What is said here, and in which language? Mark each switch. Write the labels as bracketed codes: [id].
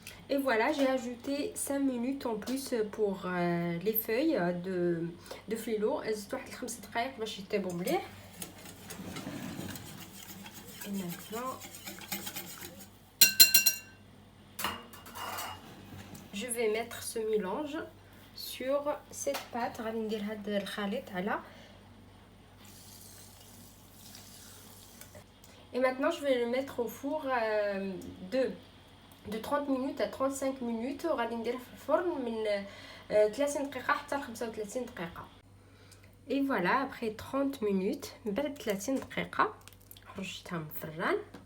[fr] Et voilà, j'ai ajouté 5 minutes en plus pour les feuilles de فليلو. [ar] زدت واحد 5 دقائق باش يطيبوا مليح. [fr] Et maintenant je vais mettre ce mélange sur cette pâte. [ar] غادي ندير هذا الخليط على [fr] Et maintenant je vais le mettre au four de 30 minutes à 35 minutes [ar] وغادي نديره في الفرن من 30 دقيقة حتى ل 35 دقيقة. [fr] Et voilà, après 30 minutes [ar] بعد 30 دقيقة خرجتها من الفران.